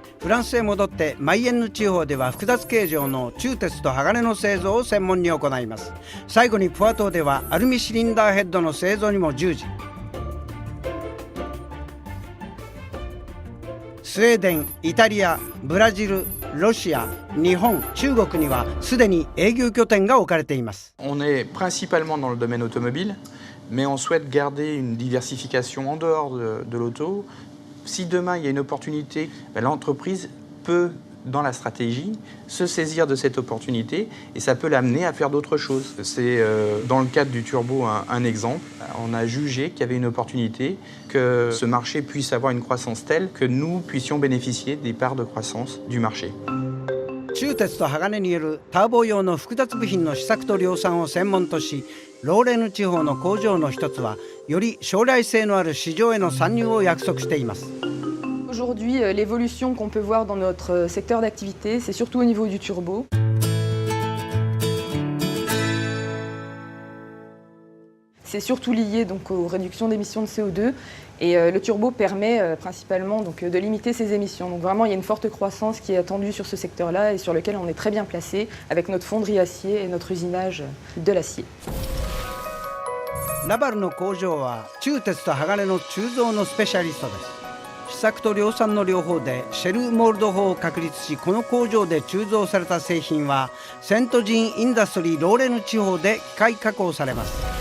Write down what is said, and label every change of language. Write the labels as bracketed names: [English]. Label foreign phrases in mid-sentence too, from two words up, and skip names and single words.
[Japanese] フランスへ戻ってマイエンヌ地方では複雑形状の鋳鉄と鋼の製造を専門に行います。最後にプア島ではアルミシリンダーヘッドの製造にも従事。スウェーデン、イタリア、ブラジル、ロシア、日本、中国にはすでに営業拠点が置かれています。 [French] On est principalement dans le domaine automobile, mais on souhaite garder une diversification en dehors de l'auto. Si demain il y a une opportunité, l'entreprise peut dans la stratégie, se saisir de cette opportunité et ça peut l'amener à faire d'autres choses. C'est dans le cadre du turbo un exemple. On a jugé qu'il y avait une opportunité que ce marché puisse avoir une croissance telle que nous puissions bénéficier des parts de croissance du marché. [Japanese] 鋳鉄と鋼によるターボ用の複雑部品の試作と量産を専門とし、ローレヌ地方の工場の一つはより将来性のある市場への参入を約束しています。 [French] Aujourd'hui, l'évolution qu'on peut voir dans notre secteur d'activité, c'est surtout au niveau du turbo. C'est surtout lié donc aux réductions d'émissions de CO2 et le turbo permet principalement donc, de limiter ces émissions. Donc vraiment, il y a une forte croissance qui est attendue sur ce secteur-là et sur lequel on est très bien placé avec notre fonderie acier et notre usinage de l'acier. [Japanese] ラバルの工場は鋳鉄と鋼の鋳造のスペシャリストです。試作と量産の両方でシェルモールド法を確立し、この工場で鋳造された製品はセントジン・インダストリー・ローレヌ地方で機械加工されます。